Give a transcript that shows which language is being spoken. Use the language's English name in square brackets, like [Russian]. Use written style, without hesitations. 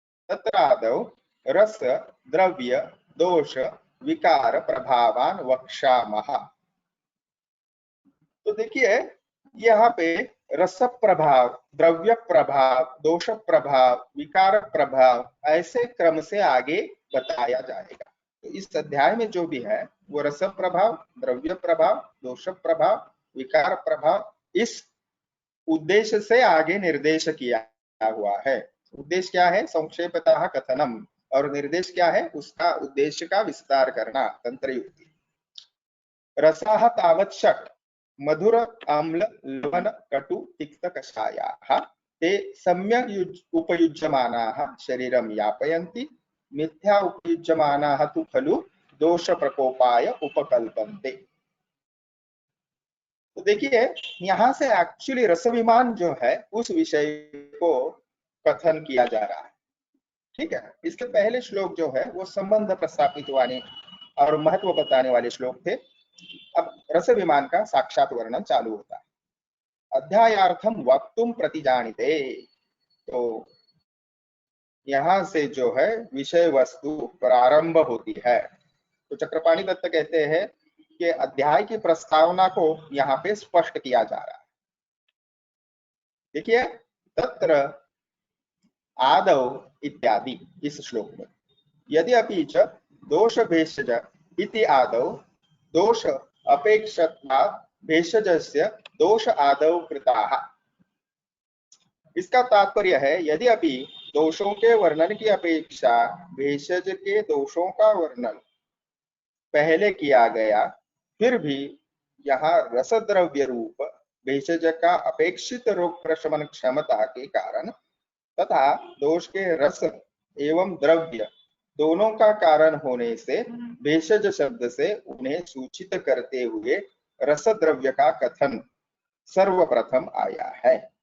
[Sanskrit] तत्रादौ रस द्रव्य दोष विकार प्रभावान वक्षामः। [Hindi] तो देखिए यहाँ पे रस प्रभाव, द्रव्य प्रभाव, दोष प्रभाव, विकार प्रभाव, ऐसे क्रम से आगे बताया जाएगा। तो इस अध्याय में जो भी है वो रस प्रभाव, द्रव्य प्रभाव, दोष प्रभाव, विकार प्रभाव, इस उद्देश्य से आगे निर्देश किया हुआ है। उद्देश्य क्या है? संक्षेपतः कथनम, और निर्देश क्या है? उसका उद्देश्य का विस्तार करना, तंत्र युक्ति। [Sanskrit] रसाः तावत् षट्, मधुर आम्ल लवण कटु तिक्त कषायाः, ते सम्यक् उपयुज्यमानाः शरीरं यापयन्ति, मिथ्या उपयुज्यमानाः तु खलु दोष प्रकोपाय उपकल्पन्ते। [Hindi] तो देखिए यहाँ से एक्चुअली रसविमान जो है उस विषय को कथन किया जा रहा है, ठीक है। इसके पहले श्लोक जो है वो संबंध प्रस्थापित वाले और महत्व बताने वाले श्लोक थे। अब रस विमान का साक्षात वर्णन चालू होता है। [Sanskrit] अध्यायार्थम वक्तुम प्रतिजानिते, [Hindi] तो यहाँ से जो है विषय वस्तु प्रारंभ होती है। तो चक्रपाणि दत्त कहते हैं कि अध्याय की प्रस्तावना को यहाँ पे स्पष्ट किया जा रहा है। देखिए तत्र आदौ इत्यादि इस श्लोक में। [Sanskrit] यदि अपि च दोष भेषज इति आदौ दोष अपेक्षत्वात् भेषजस्य दोष आदौ कृताः। [Hindi] इसका तात्पर्य है यदि अभी दोषों के वर्णन की अपेक्षा भेषज के दोषों का वर्णन पहले किया गया, फिर भी यहाँ रसद्रव्य रूप भेषज का अपेक्षित रोग प्रशमन क्षमता के कारण तथा दोष के रस एवं द्रव्य दोनों का कारण होने से भेषज शब्द से उन्हें सूचित करते हुए रसद्रव्य का कथन सर्वप्रथम आया है।